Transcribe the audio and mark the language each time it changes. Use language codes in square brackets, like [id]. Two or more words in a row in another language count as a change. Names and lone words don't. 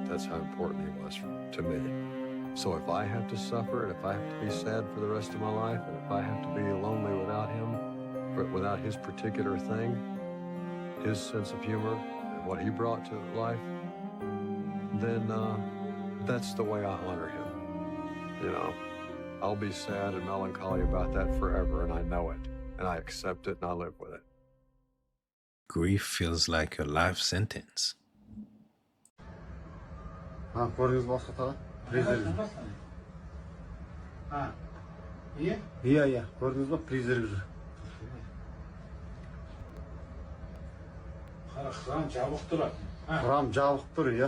[en] That's how important he was to me. So if I have to suffer, and if I have to be sad for the rest of my life, and if I have to be lonely without him, without his particular thing, his sense of humor, and what he brought to life, then that's the way I honor him. You know, I'll be sad and melancholy about that forever, and I know it, and I accept it, and I live with it. Grief feels like a life sentence. [kk] Иә, көрдіңіз ба, призрак жүр. Храм жабық тұр. Храм жабық тұр, иә.